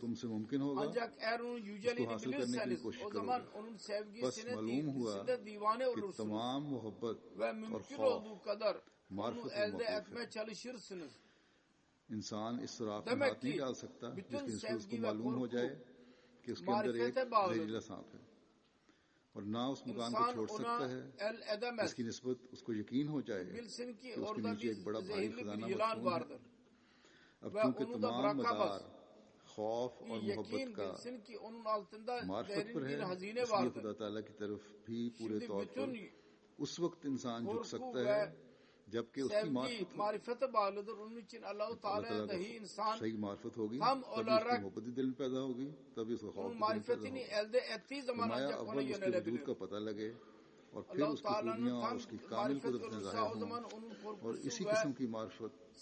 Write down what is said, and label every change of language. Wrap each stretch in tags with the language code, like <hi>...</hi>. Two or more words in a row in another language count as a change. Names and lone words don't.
<tr>Ancak eğer onun yüceliğini bilirseniz o zaman onun sevgisine divane olursunuz. Ve mümkün olduğu kadar onu elde etmeye çalışırsınız. Demek ki bütün sevgi ve korku marifete bağlıdır.</tr> <ur>اور نہ اس مکان کو چھوڑ سکتا ہے اس کی نسبت اس کو یقین ہو جائے کہ اس کے نیچے ایک بڑا بھاری خزانہ مدفون ہے. اب چونکہ تمام مدار خوف اور محبت کا معرفت پر ہے اس لیے خدا تعالیٰ کی طرف بھی پورے طور پر اس وقت انسان جھک سکتا ہے جبکہ اس کی معرفت اللہ تعالیٰ کو صحیح معرفت ہوگی تبھی اس کی محبت دل میں پیدا ہوگی تبھی اس کا خوف فرمایا اول اس کے وجود کا پتہ لگے اور پھر اس کی خوبیاں اور اس کی کامل قدرت میں ظاہر ہوں اور اسی قسم کی معرفت</ur>